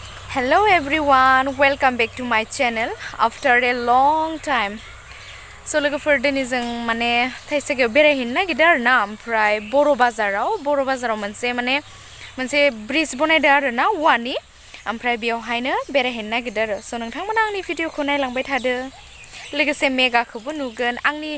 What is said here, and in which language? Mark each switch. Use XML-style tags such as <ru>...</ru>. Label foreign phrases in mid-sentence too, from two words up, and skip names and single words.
<en>Hello everyone, welcome back to my channel after a long time.</en> <brx>So लोगोफोर दिनै जों माने थाइसेगायाव बेरायहैनो नागिरदों आरोना ओमफ्राय बर' बाजाराव मोनसे ब्रिज बनायदों आरोना औवानि ओमफ्राय बेयावहायनो बेरायहैनो नागिरदों आरो स' नोंथांमोना आंनि भिडिअखौ नायलांबाय थादो लोगोसे मेगाखौबो नुगोन आंनि</brx>